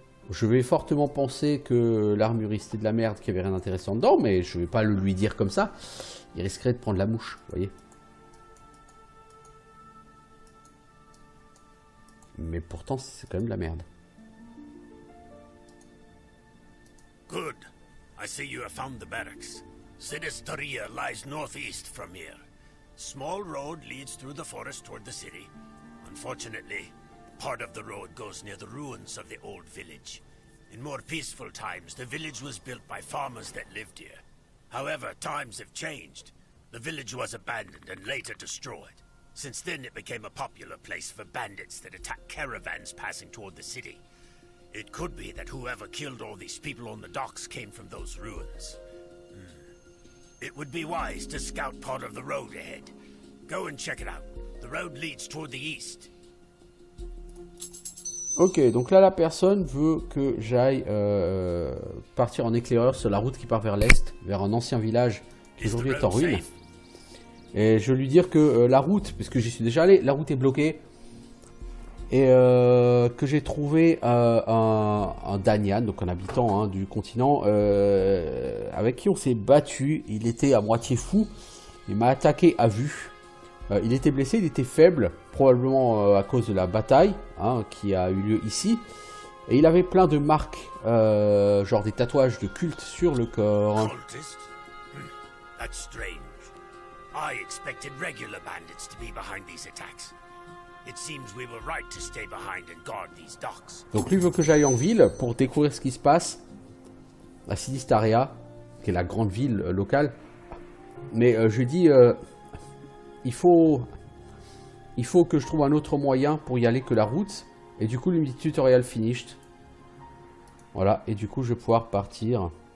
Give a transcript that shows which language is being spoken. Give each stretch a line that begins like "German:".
French: Je vais fortement penser que l'armurerie c'était de la merde, qu'il n'y avait rien d'intéressant dedans, mais je ne vais pas le lui dire comme ça. Il risquerait de prendre la mouche, vous voyez. Mais pourtant, c'est quand même de la merde.
English: Good. I see you have found the barracks. Sidistaria lies northeast from here. Small road leads through the forest toward the city. Unfortunately, part of the road goes near the ruins of the old village. In more peaceful times, the village was built by farmers that lived here. However, times have changed. The village was abandoned and later destroyed. Since then, it became a popular place for bandits that attack caravans passing toward the city. It could be that whoever killed all these people on the docks came from those ruins. It would be wise to scout part of the road ahead. Go and check it out. The road leads toward the east.
French: Ok, donc là la personne veut que j'aille partir en éclaireur sur la route qui part vers l'est, vers un ancien village qui aujourd'hui est en ruine. Et je vais lui dire que la route, puisque j'y suis déjà allé, la route est bloquée. Et que j'ai trouvé un Danyan, donc un habitant du continent, avec qui on s'est battu. Il était à moitié fou, il m'a attaqué à vue. Il était blessé, il était faible, probablement à cause de la bataille qui a eu lieu ici. Et il avait plein de marques, genre des tatouages de culte sur le corps.
English: That's strange. I expected regular bandits to be behind these attacks. It seems we were right to stay behind and guard these docks.
French: Donc lui veut que j'aille en ville pour découvrir ce qui se passe à Sidistaria, qui est la grande ville locale. Mais je lui dis il faut que je trouve un autre moyen pour y aller que la route. Et du coup, il me dit
English: tutorial finished.
French: Voilà, et du coup, je vais pouvoir partir.